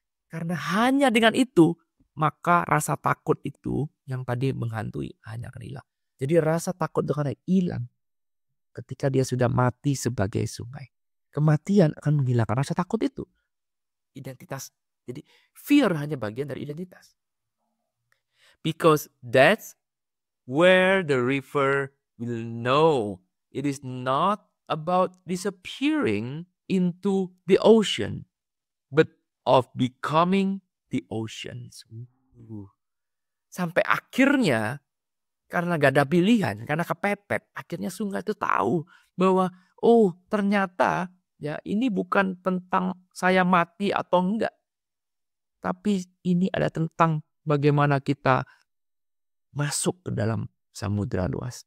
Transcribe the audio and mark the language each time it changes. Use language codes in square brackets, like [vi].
[id] Karena hanya dengan itu, maka rasa takut itu yang tadi menghantui hanya akan hilang. Jadi rasa takut itu akan hilang ketika dia sudah mati sebagai sungai. Kematian akan menghilangkan rasa takut itu. Identitas. Jadi fear hanya bagian dari identitas. [en] Because that's where the river will know. It is not about disappearing into the ocean, but of becoming the oceans. [id] Sampai akhirnya, karena gak ada pilihan, karena kepepet, akhirnya sungai itu tahu bahwa, oh ternyata Ya, ini bukan tentang saya mati atau enggak, tapi ini ada tentang bagaimana kita masuk ke dalam samudera luas.